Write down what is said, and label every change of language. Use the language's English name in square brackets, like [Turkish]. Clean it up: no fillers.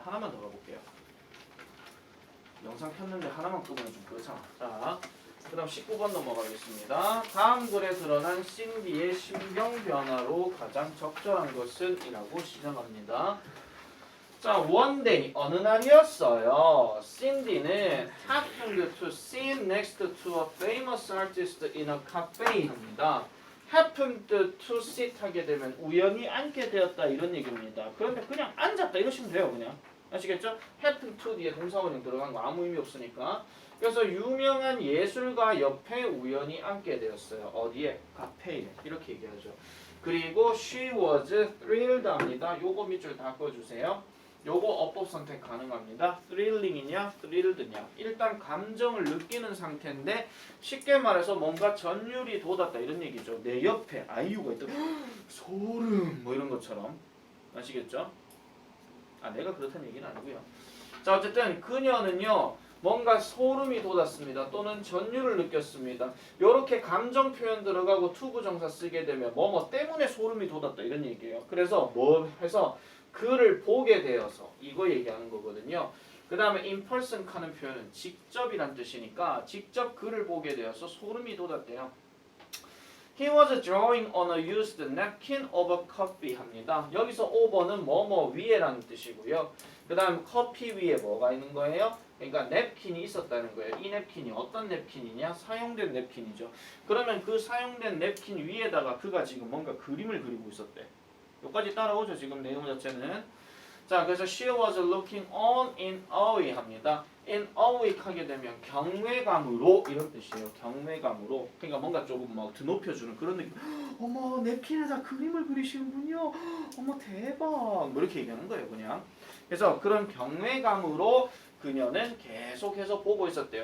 [Korean] 하나만 더 가볼게요. 영상 켰는데 하나만 끄면 좀 그렇잖아. 자, 그 다음 19번 넘어가겠습니다. 다음 글에 드러난 신디의 심경 변화로 가장 적절한 것은? 이라고 시작합니다. 자, [English] one day, [Korean] 어느 날이었어요. [English] 신디는 happened to sit next to a famous artist in a cafe 합니다. [Korean] happened to sit 하게 되면 우연히 앉게 되었다 이런 얘기입니다. 그런데 그냥 앉았다 이러시면 돼요. 그냥 아시겠죠? happen to 뒤에 동사원형 들어간 거 아무 의미 없으니까. 그래서 유명한 예술가 옆에 우연히 앉게 되었어요. 어디에? 카페에. 이렇게 얘기하죠. 그리고 [English] she was thrilled 합니다. [Korean] 요거 밑줄 다 꺼주세요. 요거 어법 선택 가능합니다. thrilling이냐, thrilled냐. 일단 감정을 느끼는 상태인데 쉽게 말해서 뭔가 전율이 돋았다 이런 얘기죠. 내 옆에 아이유가 있다. 소름 뭐 이런 것처럼. 아시겠죠? 아, 내가 그렇다는 얘기는 아니고요. 자, 어쨌든 그녀는요. 뭔가 소름이 돋았습니다. 또는 전율을 느꼈습니다. 이렇게 감정 표현 들어가고 투부정사 쓰게 되면 뭐뭐 때문에 소름이 돋았다 이런 얘기예요. 그래서 뭐 해서 그를 보게 되어서 이거 얘기하는 거거든요. 그 다음에 in person 하는 표현은 직접이란 뜻이니까 직접 그를 보게 되어서 소름이 돋았대요. [English] He was drawing on a used napkin over coffee 합니다. [Korean] 여기서 over는 뭐뭐 위에라는 뜻이고요. 그 다음 커피 위에 뭐가 있는 거예요? 그러니까 냅킨이 있었다는 거예요. 이 냅킨이 어떤 냅킨이냐? 사용된 냅킨이죠. 그러면 그 사용된 냅킨 위에다가 그가 지금 뭔가 그림을 그리고 있었대. 여기까지 따라오죠. 지금 내용 자체는. 자, 그래서 [English] she was looking on in awe 합니다. [Korean] in awe 하게 되면 경외감으로 이런 뜻이에요. 경외감으로. 그러니까 뭔가 조금 막 드높여주는 그런 느낌. 어머, 냅킨에다 그림을 그리시는군요. 어머, 대박. 뭐 이렇게 얘기하는 거예요, 그냥. 그래서 그런 경외감으로 그녀는 계속해서 보고 있었대요.